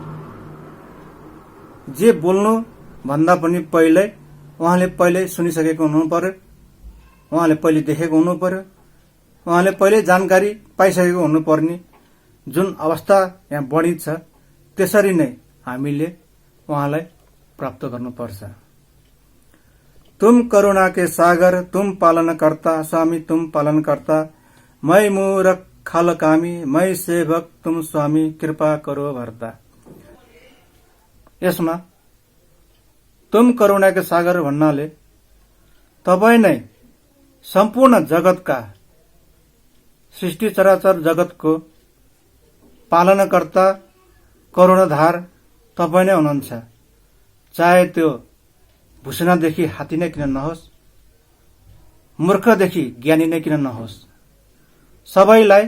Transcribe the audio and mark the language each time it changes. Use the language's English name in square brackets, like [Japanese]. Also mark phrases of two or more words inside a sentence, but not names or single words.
[Nepali] जे बोल्नु भन्दा पनि पहिल्यै उहाँले पहिल्यै सुनिसकेको हुनु पर्यो, उहाँले पहिले देखेको हुनु पर्यो, उहाँले पहिले जानकारी पाइसकेको हुनुपर्ने जुन अवस्था यहाँ वर्णित छ त्यसरी नै हामीले उहाँलाई प्राप्त गर्नुपर्छ। [Hindi] तुम करुणा के सागर, तुम पालनकर्ता, स्वामी तुम पालनकर्ता, मै मूरख खालकामी, मै सेवक तुम स्वामी, कृपा करो भर्ता। [Nepali] यसमा [Hindi] तुम करुणा के सागर [Nepali] भन्नाले तपाई नै सम्पूर्ण जगतका सृष्टि चराचर जगतको पालनकर्ता, करुणाधार तपाई नै हुनुहुन्छ। चाहे त्यो भुसुनादेखि हात्ती नै किन नहोस्, मूर्खदेखि ज्ञानी नै किन नहोस्, सबैलाई